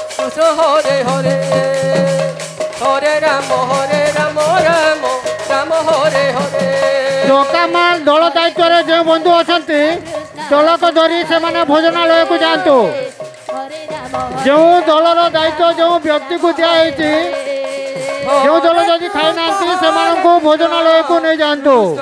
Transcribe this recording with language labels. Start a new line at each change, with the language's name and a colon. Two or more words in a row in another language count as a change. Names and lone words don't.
Odia: Krishna Hare Hare Hare Rama Rama Rama Hare Hare ଚକାମାଳ ଦଳ ଦାୟିତ୍ୱରେ ଯେଉଁ ବନ୍ଧୁ ଅଛନ୍ତି ଦଳକୁ ଧରି ସେମାନେ ଭୋଜନାଳୟକୁ ଯାଆନ୍ତୁ। ଯେଉଁ ଦଳର ଦାୟିତ୍ୱ ଯେଉଁ ବ୍ୟକ୍ତିକୁ ଦିଆହେଇଛି ଯେଉଁ ଦଳ ଯଦି ଖାଇନାହାନ୍ତି ସେମାନଙ୍କୁ ଭୋଜନାଳୟକୁ ନେଇଯାଆନ୍ତୁ।